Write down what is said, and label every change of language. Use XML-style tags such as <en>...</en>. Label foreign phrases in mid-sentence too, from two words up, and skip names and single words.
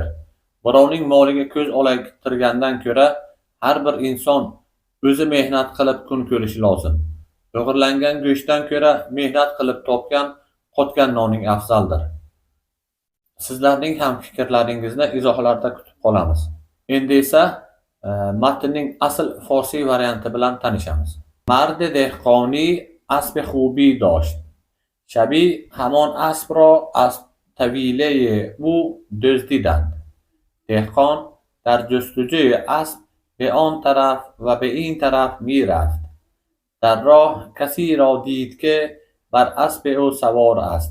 <uz>Birovning moliga ko'z olaytirgandan ko'ra, har bir inson o'zi mehnat qilib kun ko'rishi lozim. O'g'irlangan go'shtdan ko'ra mehnat qilib topgan, qotgan noning afzaldir. Sizlarning ham fikrlaringizni izohlarda kutib qolamiz. Endi esa matnning asl forsiy varianti bilan tanishamiz.</uz> <fa>مرد دهقانی اسب خوبی داشت. شبی همان اسب را از طویله او دزدیدند. دهقان در جستجوی اسب به آن طرف و به این طرف می رفت. در راه کسی را دید که بر اسب او سوار است.</fa>